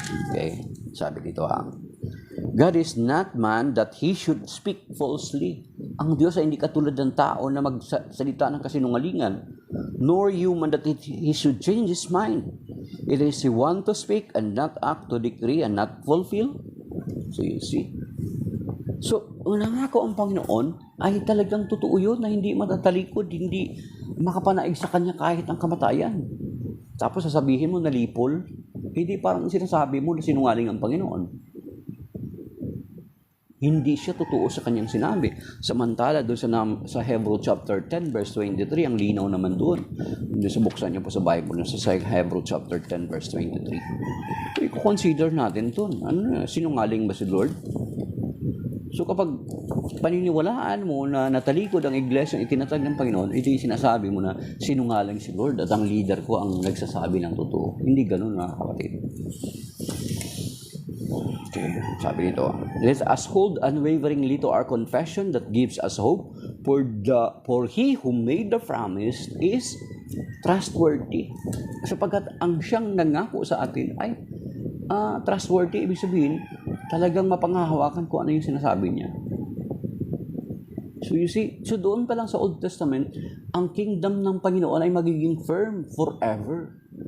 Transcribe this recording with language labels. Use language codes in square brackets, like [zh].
[en] Okay, [tl] sabi dito [en] God is not man that he should speak falsely. [tl] Ang Diyos ay hindi katulad ng tao na magsalita ng kasinungalingan, [en] nor human that he should change his mind. It is he want to speak and not act, to decree and not fulfill. So you see. [tl] So, nangako ang Panginoon ay talagang totoo yun na hindi matatalikod, hindi makapanaig sa Kanya kahit ang kamatayan. Tapos sasabihin mo nalipol, Hindi parang sinasabi mo na sinungaling ang Panginoon. Hindi siya totoo sa kanyang sinabi. Samantala, doon sa Hebrew chapter 10, verse 23, ang linaw naman doon. Doon sa buksan niyo po sa Bible, sa Hebrew chapter 10, verse 23. I-consider natin doon. Sinungaling ba si Lord? So kapag paniniwalaan mo na natalikod ang iglesia ang itinatag ng Panginoon, ito yung sinasabi mo na sinungaling si Lord at ang leader ko ang nagsasabi ng totoo. Hindi ganun, mga kapatid. [en] Okay, [tl] sabi nito, [en] let us hold unwaveringly to our confession that gives us hope, for he who made the promise is trustworthy. [tl] Sapagkat ang siyang nangako sa atin ay trustworthy, ibig sabihin, talagang mapangahawakan kung ano yung sinasabi niya. [en] So you see, [tl] so doon pa lang sa Old Testament, ang kingdom ng Panginoon ay magiging [en] firm forever.